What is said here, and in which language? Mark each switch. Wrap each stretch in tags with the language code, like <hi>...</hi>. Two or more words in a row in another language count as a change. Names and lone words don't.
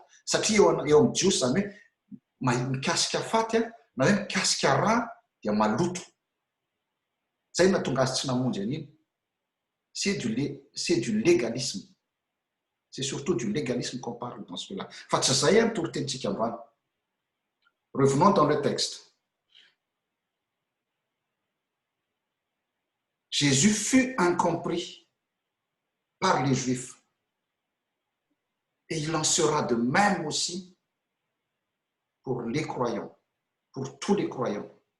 <mg>Satria eo amin'ny jiosy zany hoe mikasika faty na hoe mikasika rà dia maloto. Zay nahatonga azy tsy namonjy an'iny.</mg> <fr>C'est du légalisme. C'est surtout du légalisme qu'on parle dans ce cas-là.</fr> <mg>Fa tsy zay ny torotenitsika androany.</mg> <fr>Revenons dans le texte. Jésus fut incompris par les Juifs. Et il en sera de même aussi pour les croyants, pour tous les croyants.</fr>